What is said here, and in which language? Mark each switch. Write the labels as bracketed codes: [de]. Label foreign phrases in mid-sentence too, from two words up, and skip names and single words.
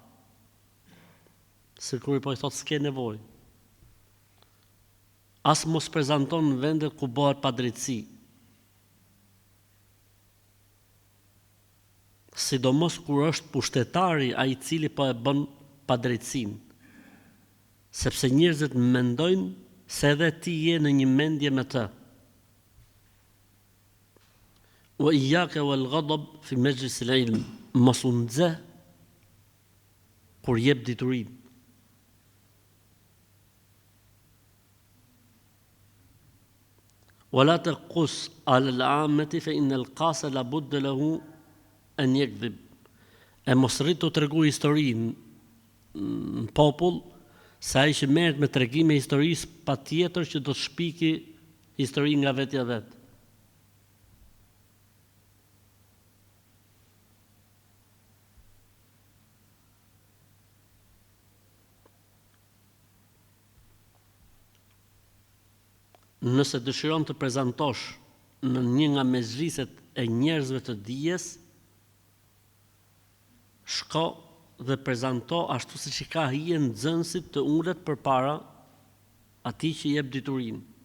[sq] Se kur po i thot s'ke nevojë. As mos prezanton në vendet ku bëhet padrejtësi. Sidomos kur është pushtetari ai i cili po e bën padrejtësinë. Sepse njerëzit mendojnë se edhe ti je në një mendje me të. [ar] وإياك والغضب في مجلس العلم. [sq] Mos u nxe kur jep diturinë. [ar] ولا تقص على العامة فإن القاس لابد له أن يكذب. [sq] E mos rrit të tregu historinë në popull, se ai që merret me tregime historisë patjetër që do të shpiki histori nga vetja vet. Nëse dëshiron të prezantosh në një nga mezhliset e njerëzve të dijes, shko dhe prezanto ashtu siç i ka hije nxënësit të ulet përpara atij që jep diturinë.